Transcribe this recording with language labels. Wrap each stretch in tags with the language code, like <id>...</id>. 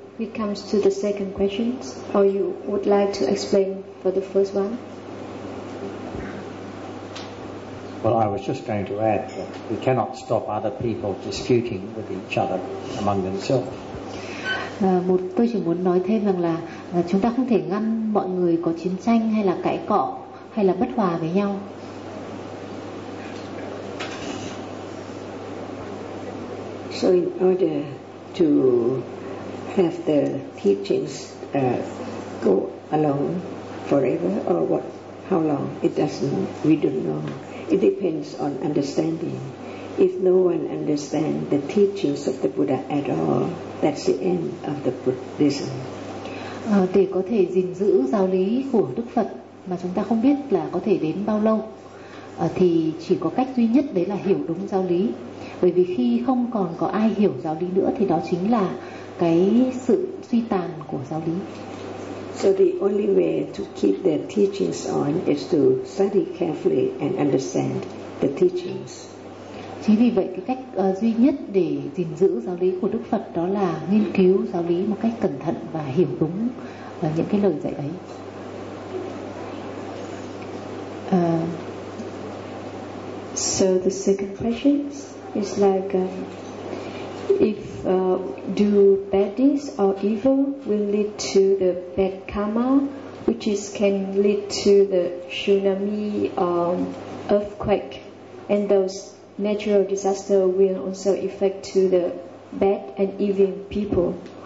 <en>We come to the second question, or you would like to explain for the first one? Well, I was just going to add that we cannot stop other people disputing with each other among themselves.</en> <vi>Tôi chỉ muốn nói thêm rằng là chúng ta không thể ngăn mọi người có chiến tranh hay là cãi cọ hay là bất hòa với nhau.</vi> <en>So in order to have the teachings go along forever or what, how long, it doesn't, we don't know. It depends on understanding. If no one understands the teachings of the Buddha at all, that's the end of the Buddhism.</en> <vi>Để có thể gìn giữ giáo lý của Đức Phật mà chúng ta không biết là có thể đến bao lâu, thì chỉ có cách duy nhất đấy là hiểu đúng giáo lý. Bởi vì khi không còn có ai hiểu giáo lý nữa thì đó chính là cái sự suy tàn của giáo lý.</vi> <en>So the only way to keep the teachings on is to study carefully and understand the teachings.</en> <vi>Chính vì vậy cái cách duy nhất để gìn giữ giáo lý của Đức Phật đó là nghiên cứu giáo lý một cách cẩn thận và hiểu đúng những cái lời dạy ấy.</vi> <en>So the second question is like if do bad deeds or evil will lead to the bad karma, which is can lead to the tsunami or earthquake, and those natural disasters will also affect to the bad and evil people.</en>